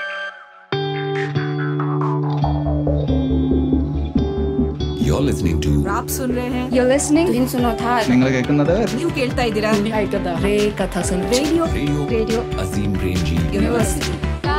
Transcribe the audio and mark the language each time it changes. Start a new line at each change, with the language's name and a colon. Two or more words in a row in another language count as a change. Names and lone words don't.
English: You're listening to
Hindi: आप सुन रहे हैं
English: You're listening to Hinsunothat.
Malayalam: നിങ്ങൾ കേൾക്കുന്നത്
Kannada: ನೀವು ಕೇಳ್ತಾ ಇದ್ದೀರಾ ರೇಡಿಯೋ Azim Premji University.